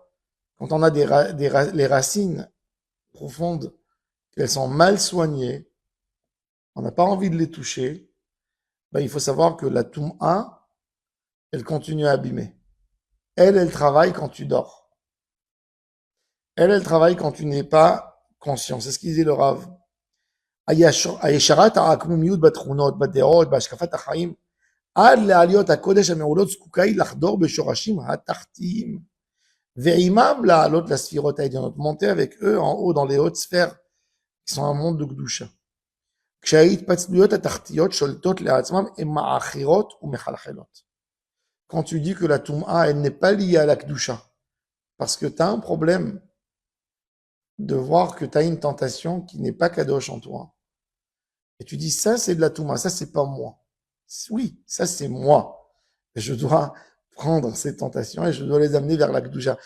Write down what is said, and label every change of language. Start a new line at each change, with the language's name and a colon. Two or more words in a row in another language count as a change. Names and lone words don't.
French: Quand on a les racines profondes, qu'elles sont mal soignées, on n'a pas envie de les toucher, ben, il faut savoir que la Toum'a, elle continue à abîmer. Elle travaille quand tu dors. Elle travaille quand tu n'es pas conscient. C'est ce qu'il disait le Rav.
Hebrew: הישרת העקמומיות בתכונות, בדעות, בהשקפת החיים, עד לעליות הקודש המעולות זקוקה היא לחדור בשורשים התחתיים, ועימם לעלות לספירות העליונות,
French: monter avec eux en haut dans les hautes sphères qui sont un monde de קדושה.
Hebrew: כשההתפצלויות התחתיות שולטות לעצמם הן מעכירות ומחלחלות.
French: Quand tu dis que la Toum'a, elle n'est pas liée à la Kedusha, parce que tu as un problème de voir que tu as une tentation qui n'est pas Kadosh en toi. Et tu dis, ça c'est de la Touma, ça c'est pas moi. Oui, ça c'est moi. Et je dois prendre ces tentations et je dois les amener vers la Kedusha.